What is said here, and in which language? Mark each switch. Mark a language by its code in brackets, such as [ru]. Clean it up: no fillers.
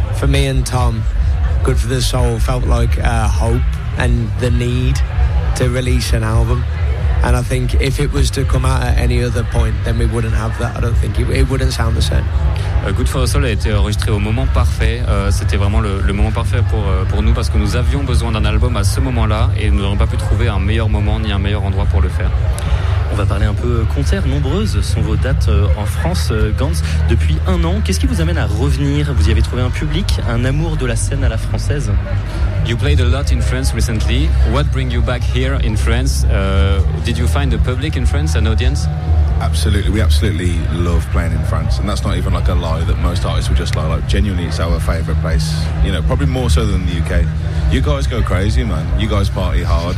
[en] For me and Tom, Good for the Soul felt like hope and the need to release an album. And I think if it was to come out at any other point, then we wouldn't have that. I don't think it wouldn't sound the same. [fr] Good for the Soul a été enregistré au moment parfait. C'était vraiment le moment parfait pour nous parce que nous avions besoin d'un album à ce moment-là et nous n'aurions pas pu trouver un meilleur moment ni un meilleur endroit pour le faire. On va parler un peu concert. Nombreuses sont vos dates en France, Gans, depuis un an. Qu'est-ce qui vous amène à revenir? Vous y avez trouvé un public, un amour de la scène à la française? [en] You played a lot in France recently. What brings you back here in France? Did you find a public in France, an audience? Absolutely. We absolutely love playing in France. And that's not even like a lie that most artists would just lie. Like, genuinely, it's our favorite place. You know, probably more so than the UK. You guys go crazy, man. You guys party hard.